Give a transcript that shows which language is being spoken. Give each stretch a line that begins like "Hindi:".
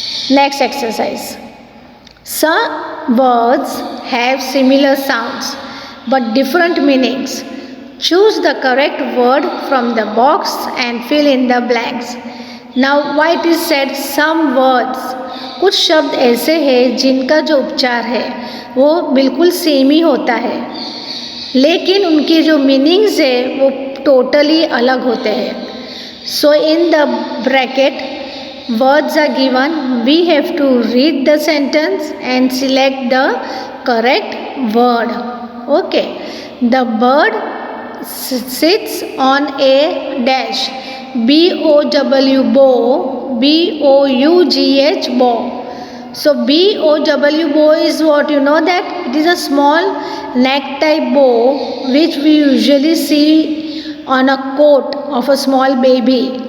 English: Next exercise. Some words have similar sounds but different meanings. Choose the correct word from the box and fill in the blanks. Now why it is said some words.
Hindi: कुछ शब्द ऐसे हैं जिनका जो उच्चार है वो बिल्कुल सेम ही होता है, लेकिन उनकी जो मीनिंग्स है वो टोटली अलग होते हैं.
English: So in the bracket words are given. We have to read the sentence and select the correct word. Okay. The bird sits on a dash. BOW bow, BOUGH bow. So BOW bow is what? You know that it is a small neck type bow which we usually see on a coat of a small baby.